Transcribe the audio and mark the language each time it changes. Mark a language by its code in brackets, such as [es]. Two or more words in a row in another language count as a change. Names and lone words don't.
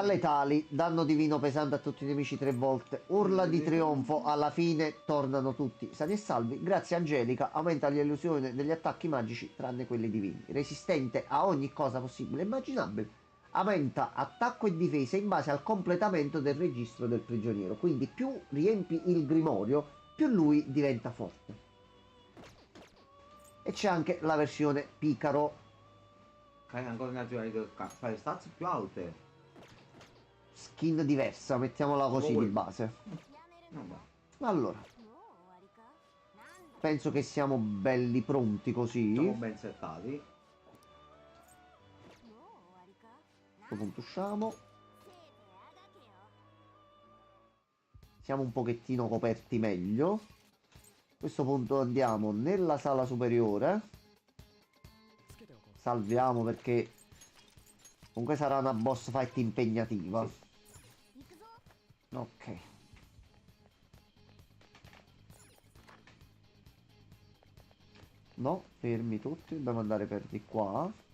[it] letali, danno divino pesante a tutti i nemici 3 volte, urla di trionfo, alla fine tornano tutti sani e salvi, grazie Angelica, aumenta l'illusione degli attacchi magici tranne quelli divini, resistente a ogni cosa possibile e immaginabile, aumenta attacco e difesa in base al completamento del registro del prigioniero, quindi più riempi il grimorio, più lui diventa forte. E c'è anche la versione Picaro, Carica ancora naturali del cazzo. Fai le stats più alte. skin diversa, mettiamola così di base. [ja] やめる [it] No, [ja] の [it] ma Allora, [ja] もう終わりかなんだ [it] penso che siamo belli pronti siamo così. ben settati. [ja] もう終わりか [it] A questo punto usciamo. [ja] せいぜいあがけよ [it] Siamo un pochettino coperti meglio. A questo punto andiamo nella sala superiore. [ja] つけておこう [it] Salviamo perché comunque sarà una [en] boss fight [it] impegnativa. [ja] 行くぞ [it] Ok. No, fermi tutti, dobbiamo andare per di qua.